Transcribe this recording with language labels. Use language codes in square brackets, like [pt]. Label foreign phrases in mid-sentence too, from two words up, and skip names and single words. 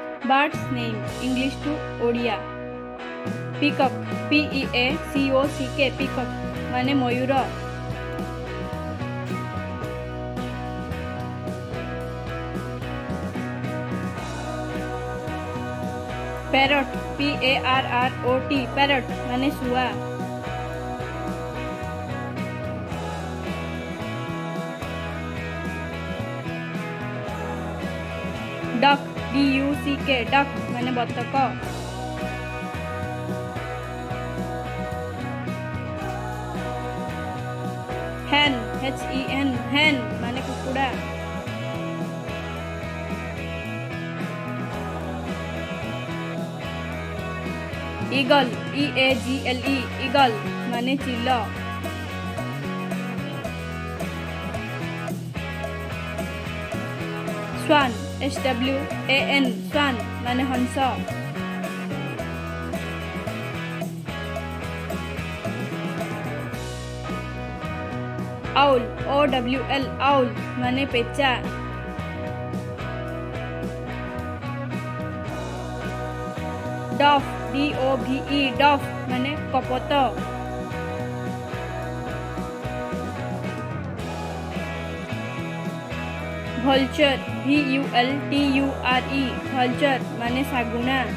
[en] Bird's name English to ओडिया। Peacock Peacock peacock [or] ମାନେ ମୟୂର। [en] Parrot Parrot parrot [or] ମାନେ ଶୁଆ। [en] Duck duck [or] ମାନେ ବତକ। [en] Hen hen [or] ମାନେ କୁକୁଡ଼ା। [en] Eagle eagle [or] ମାନେ ଚିଲ। [en] Swan swan [or] ମାନେ ହଂସ। [en] Owl owl [or] ମାନେ ପେଚା। [en] Dove dove [or] ମାନେ କପତ। [en] Vulture vulture [or] ମାନେ ଶାଗୁଣା।